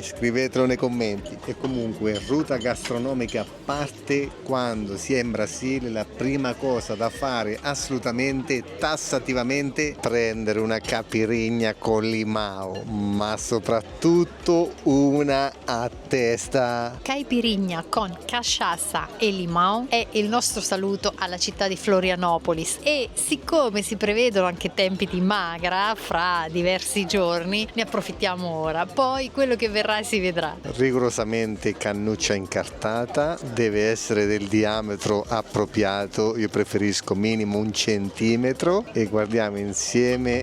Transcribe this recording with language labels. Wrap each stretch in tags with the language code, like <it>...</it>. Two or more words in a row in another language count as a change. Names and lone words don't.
<it>Scrivetelo nei commenti. E comunque, ruta gastronomica parte quando si è in Brasile, la prima cosa da fare assolutamente, tassativamente, prendere una capirigna con limao, ma soprattutto una a testa. Caipirigna con</it> <pt>cachaça e limão</pt> <it>è il nostro saluto alla città di Florianopolis e siccome si prevedono anche tempi di magra fra diversi giorni, ne approfittiamo ora, poi quello che verrà si vedrà. Rigorosamente cannuccia incartata, deve essere del diametro appropriato, io preferisco minimo 1 centimetro, e guardiamo insieme.</it>